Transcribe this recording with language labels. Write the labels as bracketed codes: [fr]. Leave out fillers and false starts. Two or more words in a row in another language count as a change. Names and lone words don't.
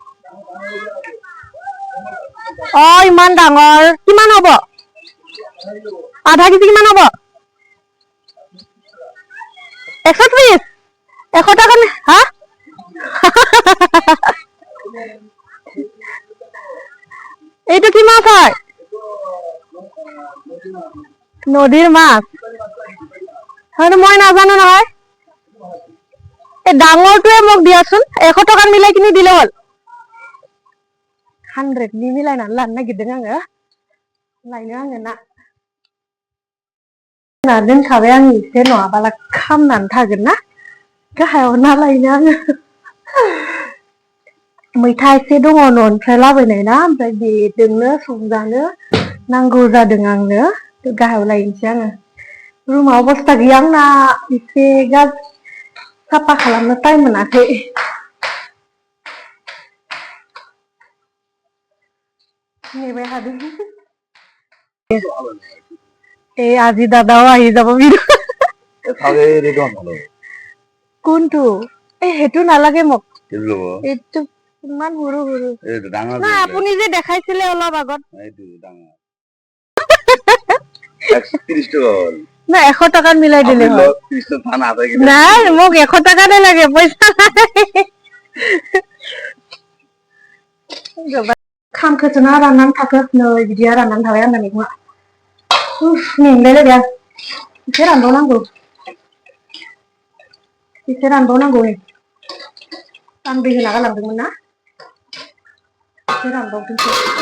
[as] ইমান ডাঙৰ কিমান হ'ব আধা কেজি কিমান হ'ব 130 100 টাকা হা এইটো কি মাছ হয় নদীৰ মাছ হয়তো মই নাজানো নহয় এই ডাঙৰটোৱে মোক দিয়াচোন 100 টাকা মিলাই কিনি দিলে হ'ল [brx] 100 नि मिलायनानै लानो नागिरदों आङो लायनो आङो ना दोनखाबाय आं एसे नङाबाला खामनानै थागोन ना गाहायाव ना लायनो आङो मैथा एसे दङ न'निफ्राय लाबोनाय ना ओमफ्राय बेजोंनो संजानो नांगौ जादों आंनो गाहायाव लायनोसै आङो रुमाव अबस्था गैया आंना एसे साफा खालामनो टाइम मोनाखै नेबाय थादों [as] আজি দাদাও আহি যাব কোনটো সেইটো নালাগে মোক এইটো ইমান সৰু সৰু না আপুনি যে দেখাইছিলে অলপ আগত না 100 টাকা মিলাই দিলে হয় নাই মোক 100 টাকাতে লাগে পইচা [brx] নাই खामखौसोना राननानै थाखो नै बिदिया राननानै थाबाय आंना मैगङा मेंलायलायबाय आं एसे रानबावनांगौ नै आं दै होना गालांदोंमोन ना एसे रानबावथोंसै